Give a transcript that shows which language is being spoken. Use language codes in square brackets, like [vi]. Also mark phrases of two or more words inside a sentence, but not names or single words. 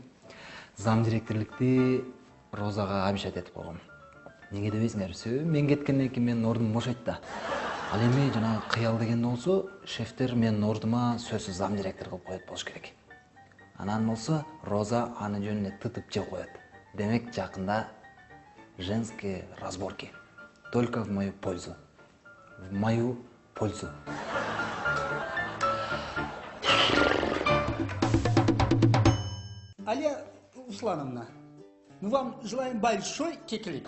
[ky] Зам директорлукты Розага обещать этип койгом. Неге дебейсиңер? Мен кеткенден кийин менин ордум бошойт да. Ал эми жана кыял деген болсо, шефтер менин ордума сөзсүз зам директор кылып коет болуш керек. Анан болсо, Роза аны жөнүнө тытып жеп коет. Демек жакында [ru] женские разборки. Только в мою пользу. В мою пользу. Алия Руслановна, мы вам желаем большой кекелик.